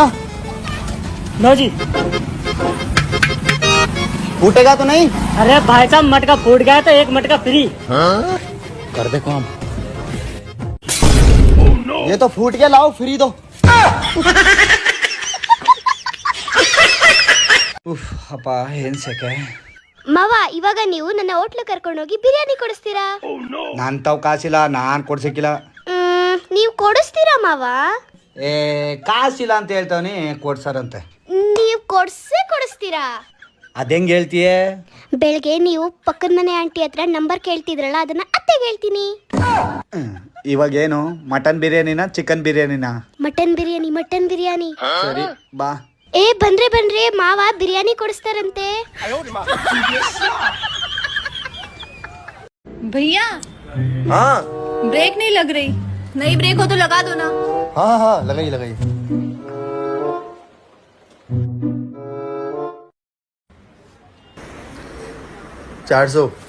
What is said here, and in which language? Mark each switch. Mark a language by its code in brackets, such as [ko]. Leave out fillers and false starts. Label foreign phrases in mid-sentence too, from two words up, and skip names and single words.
[hi] लो जी। फूटेगा तो नहीं? अरे भाई साहब मटका फूट गया तो एक मटका फ्री। कर दे काम। ये तो फूट गया, लाओ फ्री दो। [kn] ಅಪ್ಪ ಏನ್ ಸೆಕೆ. ಮಾವ ಇವಾಗ ನೀವು ನನ್ನ ಹೋಟ್ಲು ಕರ್ಕೊಂಡೋಗಿ ಬಿರಿಯಾನಿ ಕೊಡಿಸ್ತೀರಾ? ನಾನ್ ತಾವ್ ಕಾಸಿಲ್ಲ, ನಾನ್ ಕೊಡ್ಸಕ್ಕಿಲ್ಲ. ನೀವು ಕೊಡಿಸ್ತೀರಾ ಮಾವ? ಏ ಕಾಸಿಲ್ಲ ಅಂತ ಹೇಳ್ತಾವನಿ, ಕೊಡ್ಸಾರಂತೆ. ನೀವು ಕೊಡಿಸ್ತೀರಾ? ಅದೆಂಗ್ ಹೇಳ್ತೀಯೇ? ಬೆಳಗ್ಗೆ ನೀವು ಪಕ್ಕದ ಮನೆ ಆಂಟಿ ಹತ್ರ ನಂಬರ್ ಕೇಳ್ತಿದ್ರಲ್ಲ, ಅದನ್ನ ಅತ್ತೆಗೆ ಹೇಳ್ತೀನಿ. ಇವಾಗ ಏನು, ಮಟನ್ ಬಿರಿಯಾನಿನ ಚಿಕನ್ ಬಿರಿಯಾನಿನ? ಮಟನ್ ಬಿರಿಯಾನಿ. ಸರಿ ಬಾ. ಏ ಬಂದ್ರೆ ಮಾವ ಬಿರಿಯಾನಿ ಕೊಡಿಸ್ತಾರಂತೆ. [hi] भैया हाँ ब्रेक नहीं लग रही। नहीं ब्रेक हो तो लगा दो ना। हाँ हाँ लगाई 400।